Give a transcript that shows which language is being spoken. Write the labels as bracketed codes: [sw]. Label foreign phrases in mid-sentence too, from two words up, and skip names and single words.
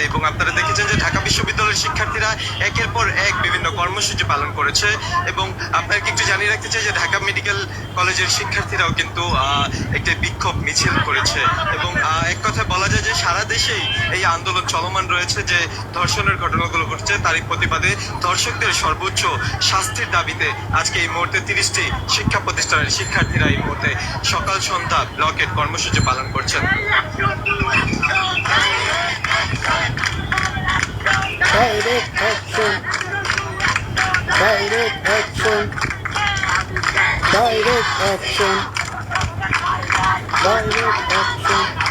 [bn] এবং আপনারা দেখেছেন যে ঢাকা বিশ্ববিদ্যালয়ের শিক্ষার্থীরা একের পর এক বিভিন্ন কর্মসূচি পালন করেছে এবং আপনাকে একটু জানিয়ে রাখতে চাই যে ঢাকা মেডিকেল কলেজের শিক্ষার্থীরাও কিন্তু একটি বিক্ষোভ মিছিল করেছে এবং এক কথায় বলা যায় যে সারা দেশেই এই আন্দোলন চলমান রয়েছে যে ধর্ষণের ঘটনাগুলো ঘটছে তারই প্রতিবাদে ধর্ষকদের সর্বোচ্চ শাস্তির দাবিতে আজকে এই মুহূর্তে 30টি শিক্ষা প্রতিষ্ঠানের শিক্ষার্থীরা এই মুহূর্তে সকাল সন্ধ্যা ব্লকের কর্মসূচি পালন করছেন। [en] Direct action! Direct action! Direct action! Direct action!